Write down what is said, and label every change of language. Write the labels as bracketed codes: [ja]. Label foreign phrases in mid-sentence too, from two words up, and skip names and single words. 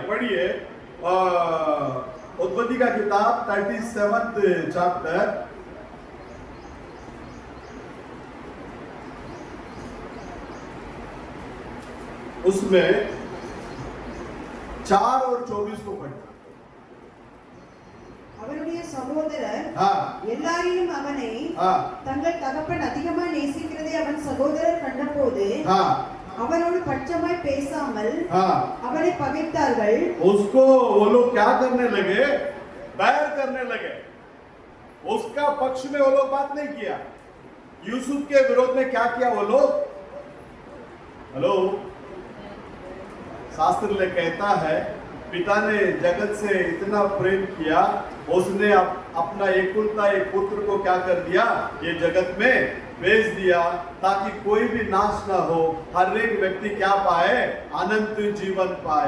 [hi] पढ़िए उत्पत्ति का किताब 37 चैप्टर, उसमें 4 और 24 को पढ़िए। [ta] அவனுடைய சகோதரர் [hi] हाँ [ta] எல்லாரிலும் அவனை [hi] हाँ [ta] தங்கள் தகப்பன் அதிகமாய் நேசிக்கிறதை அவன் சகோதரர் கண்டபோது [hi] हाँ [ta] அவனோடு பட்சமாய் பேசாமல் [hi] हाँ [ta] அவனை பகைத்தார்கள்। [hi] उसको वो लोग क्या करने लगे, बैर करने लगे। उसका पक्ष में वो लोग बात नहीं किया, यूसुफ के विरोध में क्या किया वो लोग। हेलो, शास्त्र में कहता है पिता ने जगत से इतना प्रेम किया, उसने अपना एकलौता एक पुत्र को क्या कर दिया, ये जगत में भेज दिया, ताकि कोई भी नाश ना हो, हर एक व्यक्ति क्या पाए, अनंत जीवन पाए।